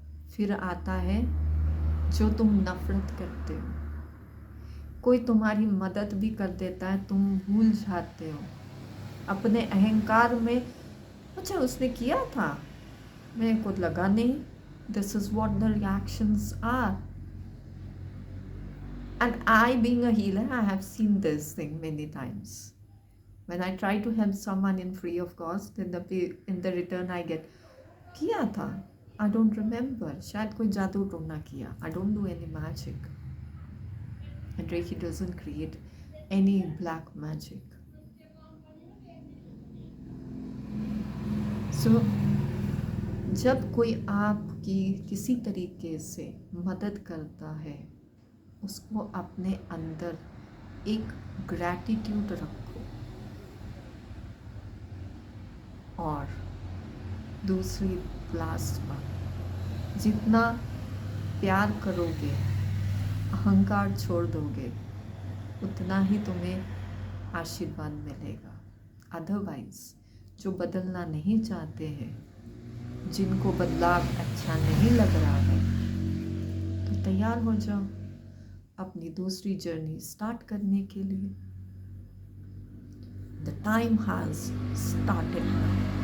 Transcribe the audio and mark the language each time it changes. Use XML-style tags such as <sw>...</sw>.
<hi>फिर आता है जो तुम नफरत करते हो। कोई तुम्हारी मदद भी कर देता है, तुम भूल जाते हो अपने अहंकार में। अच्छा उसने किया था, मेरे को लगा नहीं।</hi> <en>This is what the reactions are. And I, being a healer, I have seen this thing many times. When I try to help someone in free of cost, in the return I get,</en> <hi>किया था,</hi> <en>I don't remember.</en> <hi>शायद कोई जादू टोना किया.</hi> <en>I don't do any magic. And Reiki doesn't create any black magic.</en> <hi>So, जब कोई आपकी किसी तरीके से मदद करता है, उसको अपने अंदर एक ग्रैटिट्यूड रखो। और दूसरी लास्ट बात, जितना प्यार करोगे, अहंकार छोड़ दोगे, उतना ही तुम्हें आशीर्वाद मिलेगा। अदरवाइज जो बदलना नहीं चाहते हैं, जिनको बदलाव अच्छा नहीं लग रहा है, तो तैयार हो जाओ अपनी दूसरी जर्नी स्टार्ट करने के लिए।</hi> <en>The time has started now.</en>